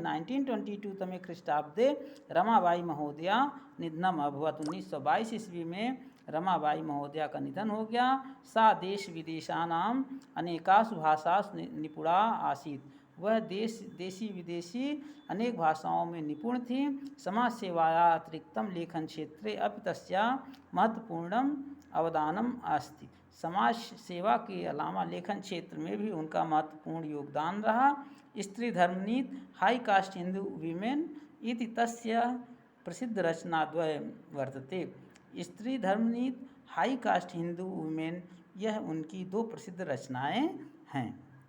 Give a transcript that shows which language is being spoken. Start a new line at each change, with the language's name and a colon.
Sanskrit: 1922 तमे ख्रीष्टाब्दे रमाबाई महोदया निधनम अभवत्।
Hindi: 1922 ईस्वी में रमाबाई महोदया का निधन हो गया।
Sanskrit: सा देश विदेशानाम अनेकासु भाषासु निपुणा आसीत्।
Hindi: वह देशी विदेशी अनेक भाषाओं में निपुण थी।
Sanskrit: समाज सेवाया अतिरिक्तम लेखन क्षेत्रे अपि तस्याः महत्वपूर्णम अवदानम अस्ति।
Hindi: समाज सेवा के अलावा लेखन क्षेत्र में भी उनका महत्वपूर्ण योगदान रहा।
Sanskrit: स्त्री धर्मनीति हाई कास्ट हिंदू वीमेन इति तस्य प्रसिद्ध रचनाद्वयं वर्तते।
Hindi: स्त्री धर्मनीति हाई कास्ट हिंदू वुमेन, यह उनकी 2 प्रसिद्ध रचनाएं हैं।